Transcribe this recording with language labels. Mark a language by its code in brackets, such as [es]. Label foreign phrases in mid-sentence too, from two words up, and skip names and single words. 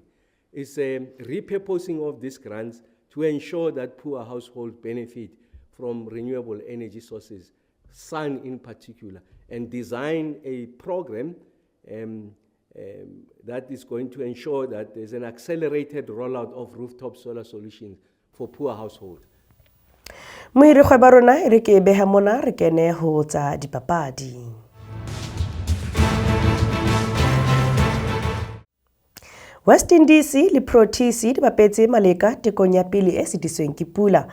[en] It's a repurposing of these grants to ensure that poor households benefit from renewable energy sources, sun in particular, and design a program that is going to ensure that there's an accelerated rollout of rooftop solar solutions for poor households. [st] Mohiri kgweba rona re ke beha mona re kene ho tsa dipapadi. West Indies le Proteas di bapetse maleka tekong ya pele e sitisweng ke Pula.